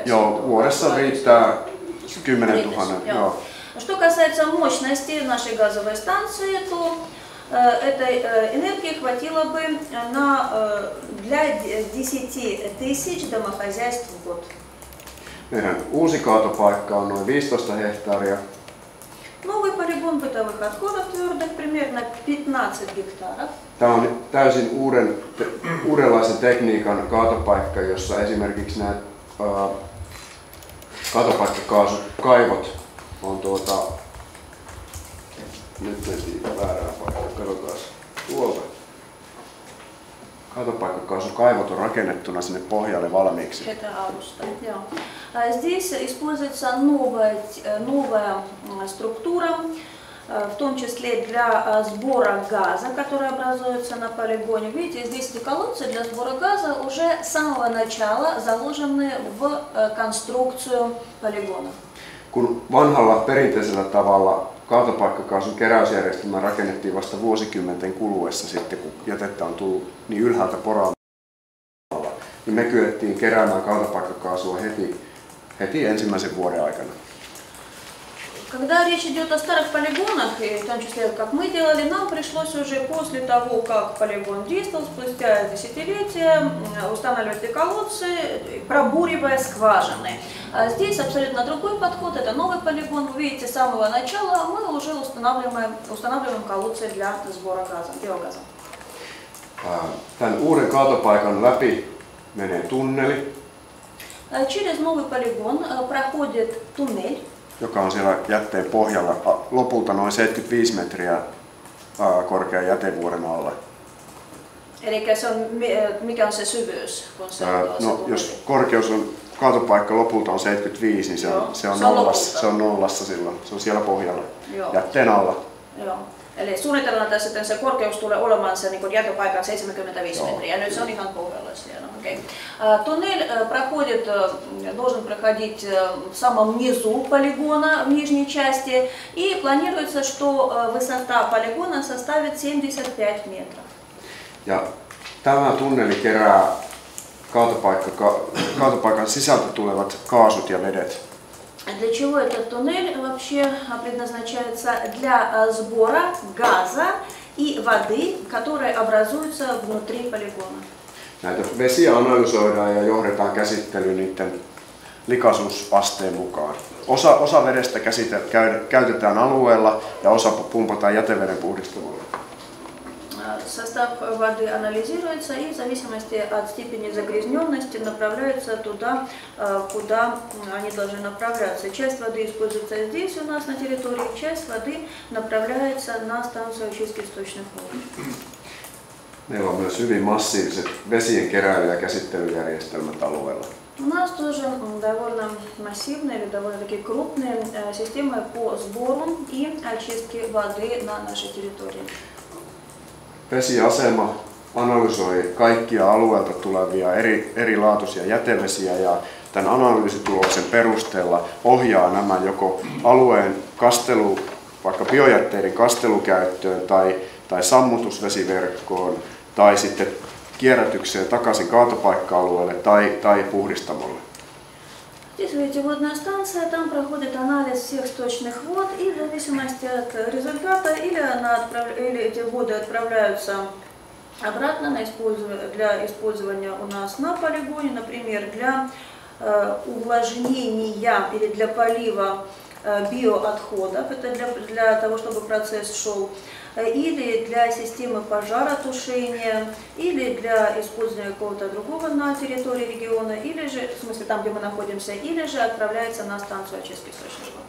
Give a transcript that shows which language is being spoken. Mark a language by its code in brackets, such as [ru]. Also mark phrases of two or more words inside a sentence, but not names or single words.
[fi] Joo, vuodessa riittää 10 000. [ru] Что касается мощности нашей газовой станции, то этой энергии хватило бы для 10 000 домохозяйств в год. [fi] Meidän uusi kaatopaikka on noin 15 hehtaaria. [ru] Новый полигон бытовых отходов твердых примерно 15 гектаров. [fi] Tämä on täysin uudenlaisen tekniikan kaatopaikka, jossa esimerkiksi nämä kaatopaikkakaasukaivot on nyt mentiin väärään paikkaan, katsotaan tuolta. Kaatopaikkakaasukaivot on rakennettuna sinne pohjalle valmiiksi. [ru] Здесь используется новая структура, в том числе для сбора газа, который образуется на полигоне. Видите, здесь эти колодцы для сбора газа уже с самого начала заложены в конструкцию полигона. [fi] Kun vanhalla perinteisellä tavalla kaatopaikkakaasun keräysjärjestelmä rakennettiin vasta vuosikymmenten kuluessa sitten, kun jätettä on tullut niin ylhäältä poraamalla, niin me kyettiin keräämään kaatopaikkakaasua heti ensimmäisen vuoden aikana. [ru] Когда речь идет о старых полигонах, и в том числе как мы делали, нам пришлось уже после того, как полигон действовал, спустя десятилетия, устанавливать эти колодцы, пробуривая скважины. Здесь абсолютно другой подход, это новый полигон. Вы видите, с самого начала мы уже устанавливаем колодцы для сбора газа, биогаза. [fi] Tämän uuden kaatopaikan läpi menee tunneli. [ru] Через новый полигон проходит туннель, [fi] joka on siellä jätteen pohjalla lopulta noin 75 metriä korkean jätevuoren alla. Eli se on, mikä on se syvyys? Kun se jos korkeus on kaatopaikka lopulta on 75, niin se on nollassa silloin. Se on siellä pohjalla, jätteen alla. Joo. Eli suunnitellaan tässä, että se korkeus tulee olemaan se niin jättöpaikan 75 metriä, ja nyt se on ihan pohjalla siellä. Okay. [ru] Туннель должен проходить в самом низу полигона, в нижней части, и планируется, что высота полигона составит 75 метров. [fi] Ja tämä tunneli kerää kaatopaikan sisältä tulevat kaasut ja vedet. [ru] Для чего этот туннель вообще предназначается? Для сбора газа и воды, которые образуются внутри полигона. [fi] Näitä vesiä analysoidaan ja johdetaan käsittely niiden likaisuusasteen mukaan. Osa vedestä käytetään alueella ja osa pumpataan jäteveden puhdistamolle. [ru] Состав воды анализируется и в зависимости от степени загрязненности направляется туда, куда они должны направляться. Часть воды используется здесь у нас на территории, часть воды направляется на станцию очистки сточных вод. [fi] Meillä on myös hyvin massiiviset vesien keräily- ja käsittelyjärjestelmät alueella. [ru] У нас тоже довольно массивные или довольно-таки крупные системы по сбору и очистке воды на нашей территории. [fi] Vesiasema analysoi kaikkia alueelta tulevia erilaatuisia jätevesiä ja tämän analyysituloksen perusteella ohjaa nämä joko alueen vaikka biojätteiden kastelukäyttöön tai sammutusvesiverkkoon tai sitten kierrätykseen takaisin kaatopaikka-alueelle tai puhdistamolle. [ru] Здесь видите водная станция, там проходит анализ всех сточных вод, и в зависимости от результата или эти воды отправляются обратно для использования у нас на полигоне, например, для увлажнения или для полива биоотходов, это для того, чтобы процесс шел, или для системы пожаротушения, или для использования какого-то другого на территории региона, или же, в смысле там, где мы находимся, или же отправляется на станцию очистки источных вод.